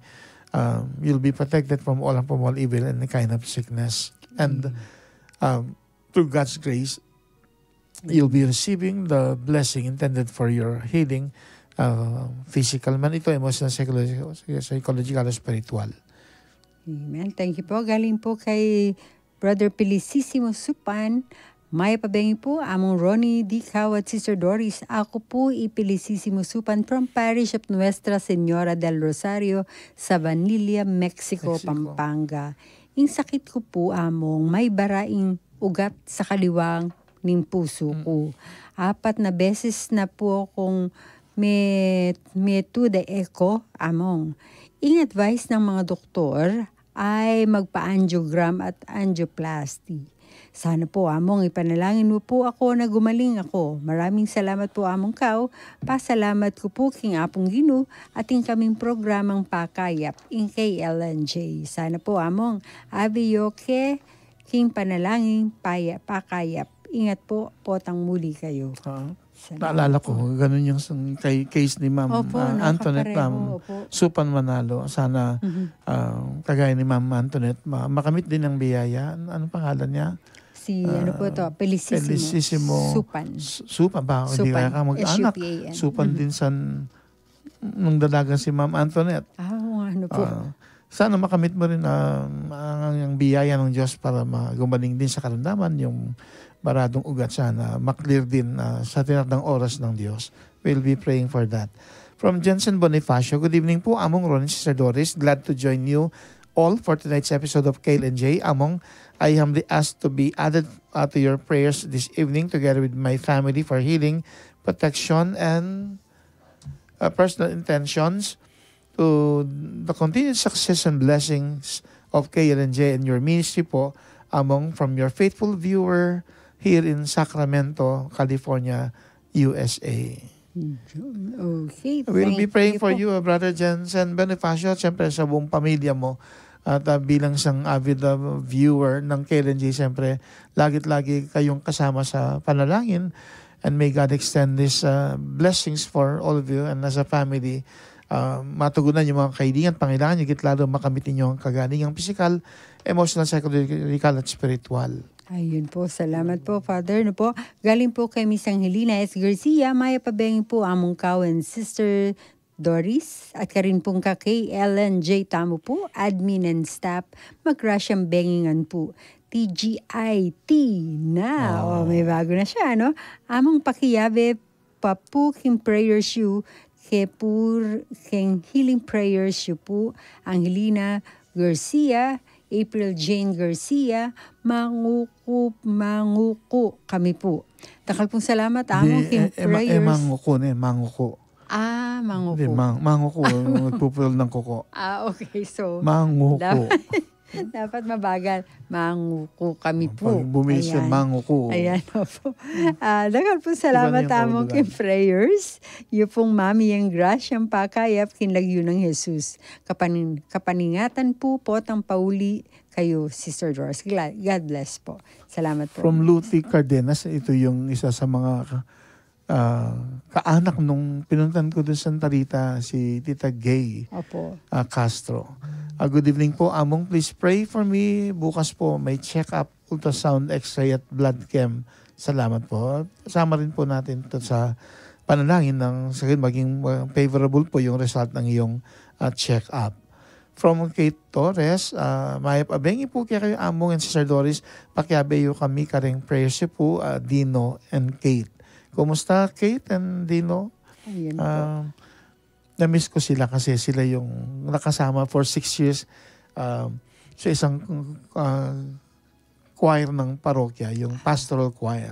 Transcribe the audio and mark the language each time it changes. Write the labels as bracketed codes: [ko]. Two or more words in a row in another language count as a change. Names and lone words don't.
[en] You'll be protected from all evil and the kind of sickness. And through God's grace, you'll be receiving the blessing intended for your healing, physical man ito, emotional, psychological, spiritual. Amen. Thank you po. [tl] Galing po kay Brother Felicissimo Supan. [pam] Maya pabengi po, Among Ronnie D. [tl] Cao at Sister Doris. Ako po Felicissimo Supan from Parish of Nuestra Señora del Rosario sa Vanilla, Mexico, Pampanga. Yung sakit ko po, Among, may baraing ugat sa kaliwang ng puso ko. 4 na beses na po akong may [en] to the echo, [tl] Among. Ang advice ng mga doktor ay magpa-angiogram at angioplasty. Sana po, Among, ipanalangin mo po ako na gumaling ako. Maraming salamat po, Among Cao. [pam] Pasalamat ko po king Apong Gino at ing kaming programang Pakayap in KLNJ. Sana po, Among, abiyoke king panalangin Pakayap. Ingat po, potang muli kayo. [tl] Naalala ko, ganun yung case ni Ma'am Antoinette, Ma'am Supan Manalo. Sana kagaya ni Ma'am Antoinette, makamit din ang biyaya. Ano pangalan niya? Ano po to? Felicissimo Supan. Supan ba? Hindi kaya ka mag-anak. Supan din nung dalaga si Ma'am Antoinette. Ano po? Sana makamit mo rin ang biyaya ng Diyos para gumaling din sa karamdaman yung baradong ugat. Sana maklear din sa tinatang oras ng Diyos. [en] We'll be praying for that. From Jensen Bonifacio, good evening po, Among Ronnie, Sister Doris. Glad to join you all for tonight's episode of KLNJ. Among, I humbly ask to be added to your prayers this evening together with my family for healing, protection, and personal intentions to the continued success and blessings of KLNJ and your ministry po, Among, from your faithful viewer here in Sacramento, California, USA. Okay. We'll be praying for you, Brother Jensen Bonifacio, [tl] siyempre sa buong pamilya mo. At bilang isang [en] avid viewer [tl] ng KLNJ, siyempre, lagi kayong kasama sa panalangin. [en] And may God extend these blessings for all of you and as a family. [tl] Matugunan yung mga kailangan, pangailangan, higit lalo makamit ninyo ang kagalingang [en] physical, emotional, psychological, [tl] at spiritual. Ayun po, salamat po, Father. Galing po kay Miss Angelina S. [pam] Garcia, Maya pabengin po, Among Cao and Sister Doris, at karin pong ka kay Ellen J. Tamo po, admin and staff, mag-Russian bengingan po. [tl] TGIT na. May bago na siya, no? [pam] Among pakiyabe, papu king prayers you, king [en] healing prayers [pam] you po, Angelina Garcia, April Jane Garcia, manguko kami po. Takal pong salamat, Among king prayers. Manguko. Manguko. [tl] Manguko. Nagpupul ng kuko. [en] Okay. So, [pam] manguko. [tl] Dapat mabagal. [pam] Manguko kami po. [tl] Pag bumisyon, manguko. Ayan po. [pam] Dakal po salamat, Among king prayers. Yung pong Mami yung grasyang pakayap kinlagyo ng Jesus. Kapaningatan po potang pauli kayo, Sister Doris. [en] God bless po. [tl] Salamat po. From Luthi Cardenas, ito yung isa sa mga kaanak nung pinuntan ko doon sa Santa Rita, si Tita Gay Castro. [en] Good evening po, Among. Please pray for me. [tl] Bukas po may check-up, ultrasound, x-ray at [en] blood chem. [tl] Salamat po. Kasama rin po natin ito sa panalangin ng sakit maging favorable po yung result ng iyong check-up. [pam] From Kate Torres, Maya pabengi po kaya kayo, Among and Sister Doris. Pakiabeyo kami karing prayers po, Dino and Kate. [tl] Kumusta, Kate and Dino? na-miss ko sila kasi sila yung nakasama [en] for 6 years [tl] sa isang choir ng parokya, yung [en] pastoral choir.